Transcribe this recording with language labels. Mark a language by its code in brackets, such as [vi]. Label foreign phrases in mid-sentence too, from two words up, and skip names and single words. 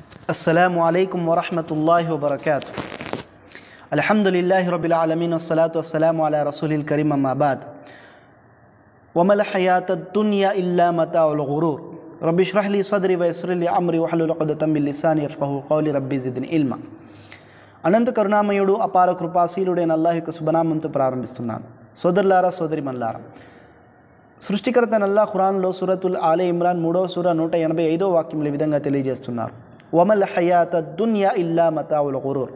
[ar] السلام عليكم ورحمة الله وبركاته. الحمد لله رب العالمين والصلاة والسلام على رسول الكريم أما بعد. وما الحياة الدنيا إلا متاع الغرور. رب اشرح لي صدري ويسر لي أمري واحلل عقدة من لساني يفقهوا قولي ربي زدني علما. [te] అనంత కరుణామయుడు అపార కృపాశీలుడైన అల్లాహ్ యొక్క శుభనామంతో ప్రారంభిస్తున్నాను. సోదరులారా సోదరిమణులారా, సృష్టికర్త అల్లాహ్ ఖురాన్లో సూరతుల్ ఆలే ఇమ్రాన్ 3వ సూర 185వ వాక్యంలో ఈ విధంగా తెలియజేస్తున్నారు. [ar] وما الحياة الدنيا إلا متاع الغرور.